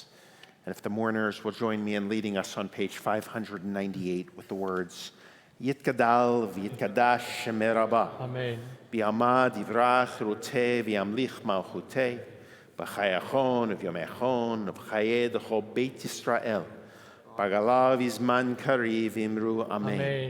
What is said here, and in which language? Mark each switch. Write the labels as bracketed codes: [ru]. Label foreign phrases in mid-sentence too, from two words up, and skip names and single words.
[en] And if the mourners will join me in leading us on page 598 with the words, [arc] יתגדל ויתקדש שמה רבא. Amen. בעמד יברך רעותה וימליך מלכותה. בחייכון וביומיכון ובחיי דכל בית ישראל. בעגלא בזמן קריב ואמרו אמן. Amen.